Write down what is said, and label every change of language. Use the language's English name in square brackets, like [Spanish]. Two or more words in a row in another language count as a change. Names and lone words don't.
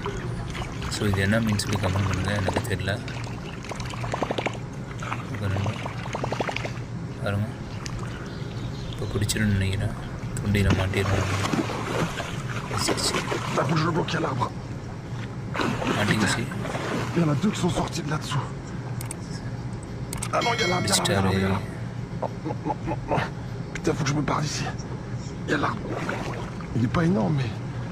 [Tamil] ஸோ இது என்ன மீன் சொல்லி கமெண்ட் பண்ணுங்கள், எனக்கு தெரியல. பாருங்கள் இப்போ பிடிச்சிடுன்னு நினைக்கிறேன், துண்டியில் மாட்டிடுறோம். மாட்டிக்கிச்சு. பிடிச்சிட்டாரு. [French] Putain, faut que je me barre d'ici. Il y a l'arbre. Il est pas énorme, mais